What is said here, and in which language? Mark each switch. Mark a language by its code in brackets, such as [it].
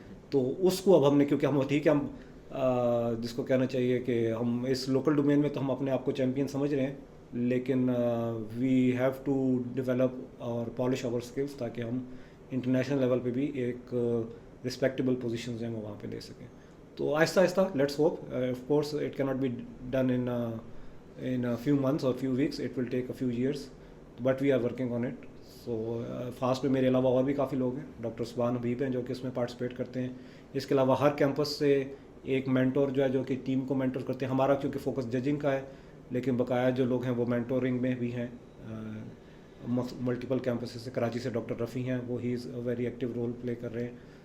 [ur] تو اس کو اب ہم نے، کیونکہ ہم ٹھیک ہے ہم جس کو کہنا چاہیے کہ ہم اس لوکل ڈومین میں تو ہم اپنے آپ کو چیمپئن سمجھ رہے ہیں، لیکن [en] we have to develop اور polish our skills [ur] تاکہ ہم انٹرنیشنل لیول پہ بھی ایک رسپیکٹیبل پوزیشنز ہیں وہ وہاں پہ لے سکیں. تو آہستہ آہستہ let's hope. [en] Of course it can not be done in few months or few weeks, it will take a few years, but we are working on it. [ur] So fast میں میرے علاوہ اور بھی کافی لوگ ہیں. ڈاکٹر سبحان حبیب ہیں جو کہ اس میں پارٹیسپیٹ کرتے ہیں. اس کے علاوہ ہر کیمپس سے ایک مینٹور جو ہے جو کہ ٹیم کو مینٹور کرتے ہیں. ہمارا کیونکہ فوکس ججنگ کا ہے، لیکن بقایا جو لوگ ہیں وہ مینٹورنگ میں بھی ہیں. ملٹیپل کیمپسز سے کراچی سے ڈاکٹر رفیع ہیں، وہ [en] he is very active [ur] role play کر رہے ہیں.